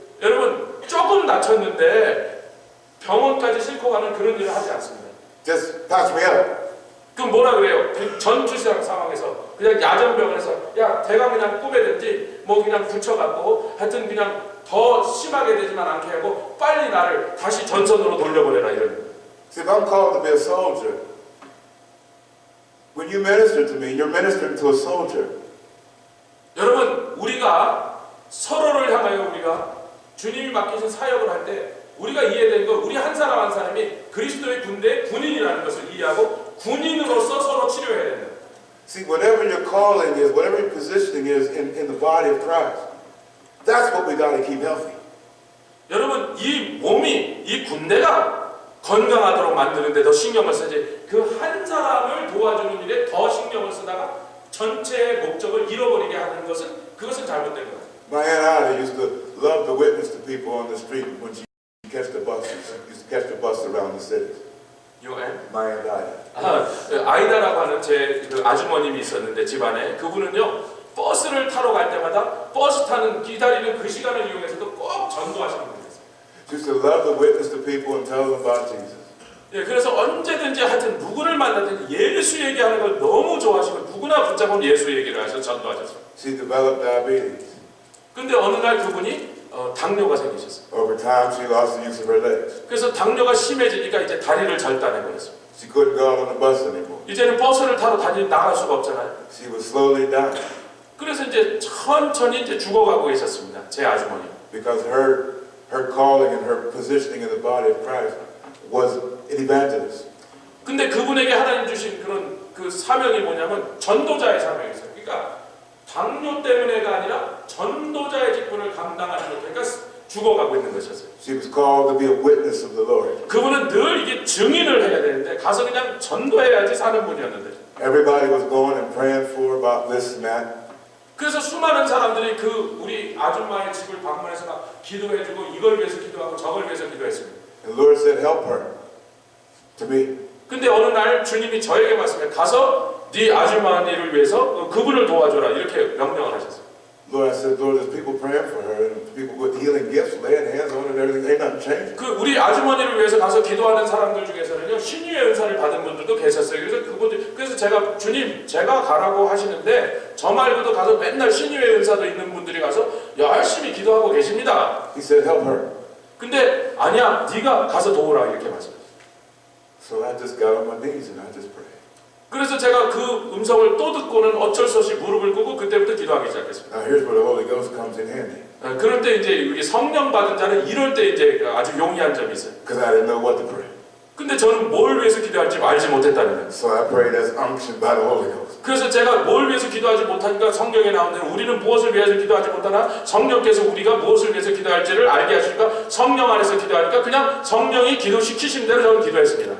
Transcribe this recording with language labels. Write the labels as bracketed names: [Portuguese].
[Korean] 여러분 조금 다쳤는데 병원까지 싣고 가는 그런 일을 하지 않습니다. [English] Just patch me up. [Korean] 그럼 뭐라 그래요? 그 전투시장 상황에서 그냥 야전병원에서 야 대가 그냥 꾸매든지 뭐 그냥 붙여갖고 하여튼 그냥 더 심하게 되지만 않게 하고 빨리 나를 다시 전선으로 돌려보내라 이런. [English] See, if I'm called to be a soldier, when you minister to me, you're ministering to a soldier. [Korean] 여러분 우리가 서로를 향하여 우리가 주님이 맡기신 사역을 할 때 우리가 이해된 거 우리 한 사람 한 사람이 그리스도의 군대의 군인이라는 것을 이해하고 군인으로서 서로 치료해야 된다. [English] See, whatever your calling is, whatever your positioning is in the body of Christ, that's what we got to keep healthy. [Korean] 여러분 이 몸이 이 군대가 건강하도록 만드는데 더 신경을 쓰지 그 한 사람을 도와주는 일에 더 신경을 쓰다가 전체의 목적을 잃어버리게 하는 것은 그것은 잘못된 거예요. [English] My Aunt Ida used to love to witness to people on the street when she catch the buses. She used to catch the bus around the cities. UN? My Aunt Ida. [Korean] 아이다라고 하는 제 그 아주머님이 있었는데 집안에 그분은요 버스를 타러 갈 때마다 버스 타는 기다리는 그 시간을 이용해서도 꼭 전도하시는 분이었어요. [English] She used to love to witness to people and tell them about Jesus. [Korean] 예, 그래서 언제든지 하여튼 누구를 만나든지 예수 얘기하는 걸 너무 좋아하시고 누구나 붙잡으면 예수 얘기를 하셔서 전도하셨어요. [English] She developed diabetes. [Korean] 근데 어느 날 그분이 당뇨가 생기셨어요. [English] Over time, she lost the use of her legs. [Korean] 그래서 당뇨가 심해지니까 이제 다리를 절단해 버렸어요. [English] She couldn't go out on the bus anymore. [Korean] 이제는 버스를 타러 나갈 수가 없잖아요. [English] She was slowly dying [Korean] 그래서 이제 천천히 이제 죽어가고 계셨습니다. 제 아주머니. [English] because her calling and her positioning in the body of Christ was an evangelist. [Korean] 근데 그분에게 하나님 주신 그런 그 사명이 뭐냐면 전도자의 사명이었어요. 그러니까 당뇨 때문에가 아니라 전도자의 직분을 감당하는 것. 그러니까 죽어가고 있는 것이었어요. [English] She was called to be a witness of the Lord. [Korean] 그분은 늘 이게 증인을 해야 되는데 가서 그냥 전도해야지 사는 분이었는데. [English] Everybody was going and praying for about this and that. [Korean] 그래서 수많은 사람들이 그 우리 아줌마의 집을 방문해서 막 기도해주고 이걸 위해서 기도하고 저걸 위해서 기도했습니다. [English] And the Lord said, help her to me. [Korean] 근데 어느 날 주님이 저에게 말씀해 가서 네 아주머니를 위해서 그분을 도와줘라 이렇게 명령을 하셨어요. [English] Lord, I said, Lord, there's people praying for her and people with healing gifts, laying hands on her and everything. Ain't nothing changed. [Korean] 그 우리 아주머니를 위해서 가서 기도하는 사람들 중에서는요 신유의 은사를 받은 분들도 계셨어요. 그래서 제가 주님 제가 가라고 하시는데 저 말고도 가서 맨날 신유의 은사도 있는 분들이 가서 열심히 기도하고 계십니다. [English] He said, help her. [Korean] 근데 아니야 네가 가서 도우라 이렇게 말씀하셨어요. [English] So I just got on my knees and I just prayed. [Korean] 그래서 제가 그 음성을 또 듣고는 어쩔 수 없이 무릎을 꿇고 그때부터 기도하기 시작했습니다. [English] Now here's where the Holy Ghost comes in handy. [Korean] 그럴 때 이제 우리 성령 받은 자는 이럴 때 이제 아주 용이한 점이 있어요. [English] Because I didn't know what to pray. [Korean] 근데 저는 뭘 위해서 기도할지 알지 못했다는 거예요. [English] So I prayed as unctioned by the Holy Ghost. [Korean] 그래서 제가 뭘 위해서 기도하지 못하니까 성경에 나오는 대로 우리는 무엇을 위해서 기도하지 못하나 성령께서 우리가 무엇을 위해서 기도할지를 알게 하시니까 성령 안에서 기도하니까 그냥 성령이 기도시키신 대로 저는 기도했습니다.